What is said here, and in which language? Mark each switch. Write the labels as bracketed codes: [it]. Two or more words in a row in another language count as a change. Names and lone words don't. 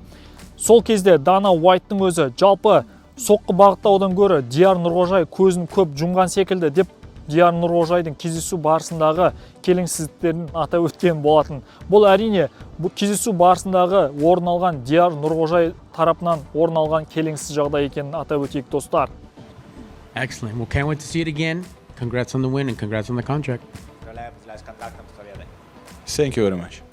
[kk] Сол кезде Dana White'тың өзі жалпы соққы бағыттаудан гөрі Диар Нұрғожаев көзін көп жұмған секілді деп Диар Нұрғожаевтың кездесу барысындағы келеңсіздіктерін атап өткен болатын. Бұл әрине бұл кездесу барысындағы орын алған Диар Нұрғожаев тарапынан орын алған келеңсіз жағдай екенін атап өтейік достар. [en] Excellent. Well, can't wait to see it again. Congrats on the win and congrats on the contract. Thank you very much.